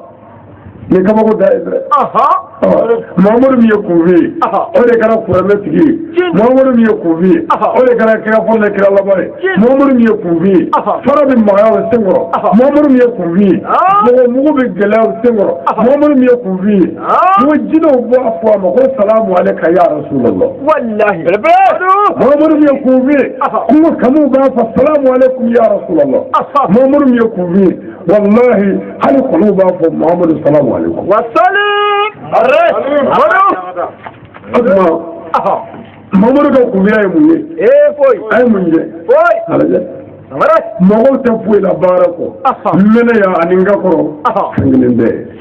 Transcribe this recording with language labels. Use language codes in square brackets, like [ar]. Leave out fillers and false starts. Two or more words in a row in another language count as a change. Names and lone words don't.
[bm] ni kabako da ye dɛ Muhamadu min ye kunfin ye o de kɛra kuranɛtigi ye Muhamadu min ye kunfin ye o de kɛra kira fɔlɔ kira laban ye Muhamadu min ye kunfin ye fara bɛ magaya o senkɔrɔ Muhamadu min ye kunfin ye mɔgɔ mugu bɛ gɛlɛya o senkɔrɔ Muhamadu min ye kunfin ye ko jinɛw bɔ a fɔ a ma ko [ar] السلام عليك يا رسول الله [bm] wallahi Muhamadu min ye kunfin ye kungo kanuw b'a fɔ [ar] السلام عليكم يا رسول الله [bm] Muhamadu min ye kunfin ye wallahi hali kɔnɔw b'a fɔ Muhamadu [ar] السلام عليكم [bm] Mamadu ka kunfiya ye mun ye a ye mun ye mɔgɔw tɛ foyi la baara kɔ mɛnɛ yan ani n ka kɔrɔ fɛn kelen tɛ